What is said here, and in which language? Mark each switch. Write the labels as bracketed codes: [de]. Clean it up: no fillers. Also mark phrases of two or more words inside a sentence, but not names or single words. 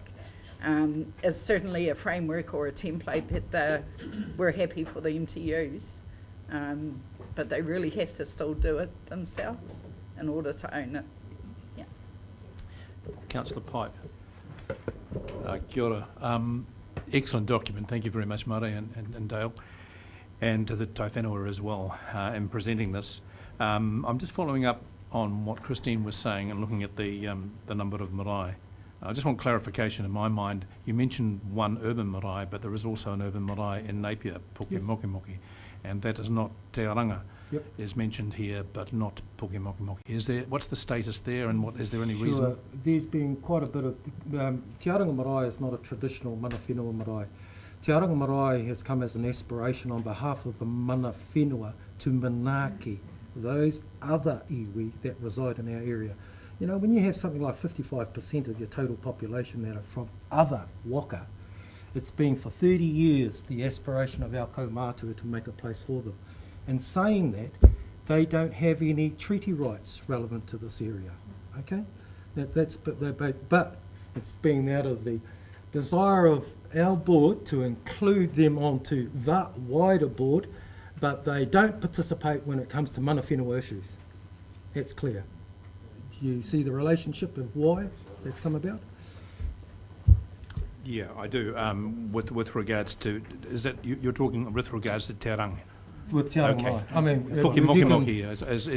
[en] It's certainly a framework or a template that we're happy for them to use, but they really have to still do it themselves in order to own it. Yeah. Councillor Pipe. [mi] Kia ora. [en] Excellent document. Thank you very much, Murray and Dale, and to the [mi] tai whenua [en] as well in presenting this. I'm just following up on what Christine was saying and looking at the number of marae. I just want clarification in my mind. You mentioned one urban marae, but there is also an urban marae in Napier, Pukemokimoki, and that is not Te Aranga. Yep. Is mentioned here, but not Pukemokimoki. What's the status there, and is there any reason? Sure. There's been quite a bit of... Te Aranga marae is not a traditional [mi] mana whenua [en] marae. Te Aranga marae has come as an aspiration on behalf of the [mi] mana whenua [en] to manaaki those other iwi that reside in our area. When you have something like 55% of your total population that are from other waka, it's been for 30 years the aspiration of our kaumātua to make a place for them. And saying that, they don't have any treaty rights relevant to this area. Okay, but it's been out of the desire of our board to include them onto the wider board, but they don't participate when it comes to [mi] mana whenua [en] issues. That's clear. Do you see the relationship of why that's come about? Yeah, I do. With regards to, is that you're talking with regards to Te Aranga? With Te Aranga Okay. marae. I mean, Pukemokimoki is